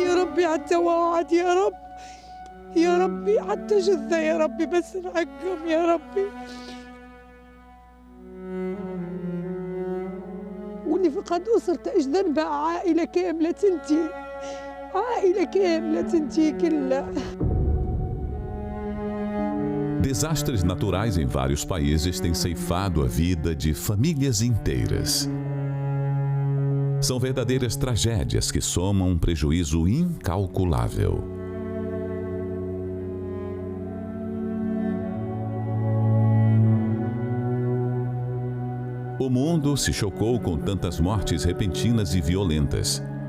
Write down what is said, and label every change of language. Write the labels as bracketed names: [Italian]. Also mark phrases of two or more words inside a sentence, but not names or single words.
[Arabic] ربي حتى واحد يا رب، يا ربي حتى جثة يا ربي، بس نحكم يا ربي. واللي فقد أسرة إيش ذنبها؟ عائلة كاملة تنتهي، عائلة كاملة تنتهي كلها. [Portuguese] Desastres naturais em vários países têm ceifado a vida de famílias inteiras. São verdadeiras tragédias que somam um prejuízo incalculável. O mundo se chocou com tantas mortes repentinas e violentas.